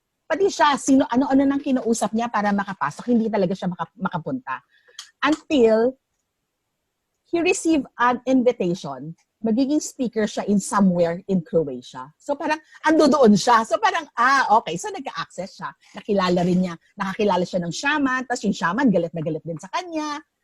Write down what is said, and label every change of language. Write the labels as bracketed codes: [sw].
[tl] Pati siya, ano-ano nang kinausap niya para makapasok, hindi talaga siya makapunta. [en] Until he received an invitation, [tl] magiging speaker siya [en] in somewhere in Croatia. [tl] So parang, ando doon siya. So parang, okay. So nagka-access siya. Nakakilala siya ng shaman, tapos yung shaman galit na galit din sa kanya.